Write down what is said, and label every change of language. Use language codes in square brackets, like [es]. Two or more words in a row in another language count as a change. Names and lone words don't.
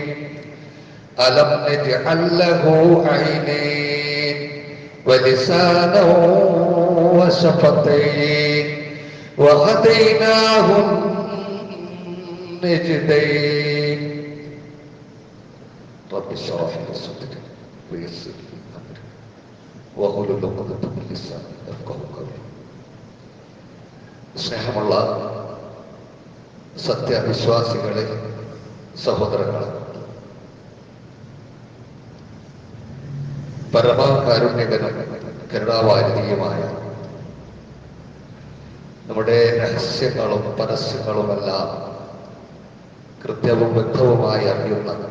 [ar] ألم نجعل له عينين ولسانا وشفتين وهديناه النجدين. رب اشرح لي صدري ويسر لي أمري واحلل عقدة من لساني يفقهوا قولي. [ml] സ്നേഹമുള്ള സത്യവിശ്വാസികളെ, സഹോദരങ്ങളെ, പരമകാരുണ്യകനും കരുണാവാരിധിയുമായ നമ്മുടെ രഹസ്യങ്ങളും പരസ്യങ്ങളുമെല്ലാം കൃത്യവും വ്യക്തവുമായി അറിയുന്ന